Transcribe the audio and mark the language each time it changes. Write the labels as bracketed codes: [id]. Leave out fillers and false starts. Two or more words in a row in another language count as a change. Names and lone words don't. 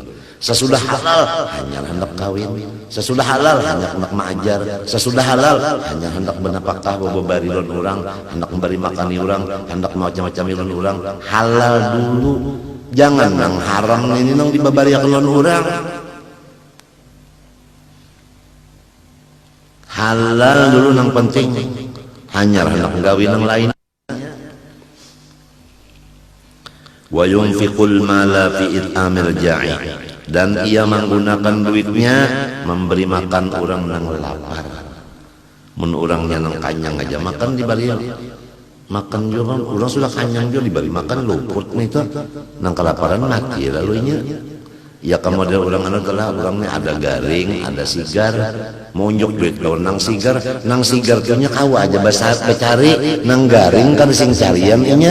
[bjn] Sesudah halal hanya hendak kawin, sesudah halal hanya hendak mengajar, sesudah halal hanya hendak benapakah bebari lon orang, hendak memberi makani orang, hendak macam-macam lon orang. Halal dulu, jangan nang haram ini nang dibabariakan lon orang. Halal dulu nang penting, hanya hendak kawin yang lain. [ar] وينفق المال في إطعام الجائع [bjn] dan ia menggunakan duitnya memberi makan orang nang lapar. Mun orangnya nang kanyang aja makan dibari makan juga orang sudah kanyang juga dibari makan luput nih itu nang kelaparan mati lalu nya ya kamu ada orang anu telah orangnya ada garing ada sigar mau unjuk duit kalau nang sigar punya kau aja bahasa becari nang garing kan sing carian inya.